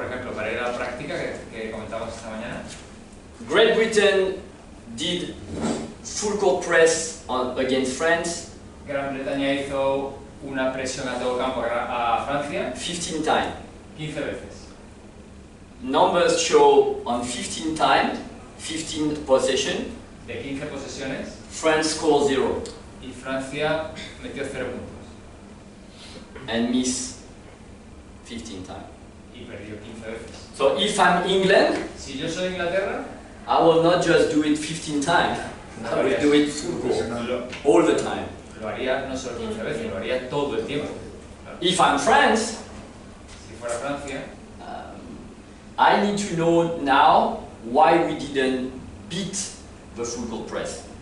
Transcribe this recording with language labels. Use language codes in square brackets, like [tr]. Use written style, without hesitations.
[es] Por ejemplo, para ir a la práctica que comentamos esta mañana. [en] Great Britain did full court press against France. [es] Gran Bretaña hizo una presión a todo campo a Francia [en] 15 times. [es] 15 veces. [en] Numbers show on 15 times, 15 possession. [es] De 15 posesiones. [en] France scored 0. [es] Y Francia metió 0 puntos. [en] And miss 15 times. [es] y perdió 15 veces. [en] So if I'm England, [es] Si yo soy Inglaterra, [en] I will not just do it 15 times. I will do it all the time. [es] lo haría no solo 15 veces, lo haría todo el tiempo. Claro. [en] If I'm France, [es] Si fuera Francia, [en] I need to know now why we didn't beat the full court press.